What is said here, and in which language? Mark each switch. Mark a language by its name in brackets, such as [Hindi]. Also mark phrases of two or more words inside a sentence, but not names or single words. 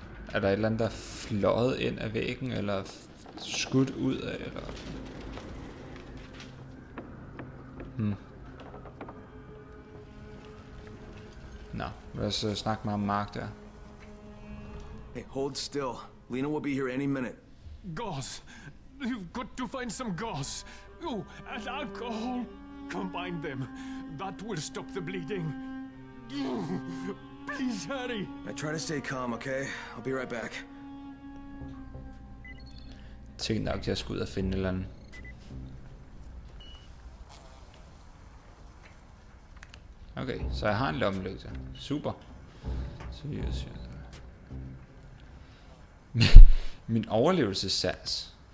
[Danish] Er der et eller andet, der er fløjet ind af væggen, eller skudt ud af, eller... Nå, lad os snakke med ham Mark der. [English] Hey, hold still. Lena will be here any minute. Gauze. You've got to find some gauze. Oh, and alcohol. Combine them. That will stop the bleeding. Please hurry. I try to stay calm, okay? I'll be right back. [Danish] Tænk nok, jeg skal ud og finde et eller andet. Okay, så jeg har en lommelygte. Super. Seriøst. Min overlevelsessans.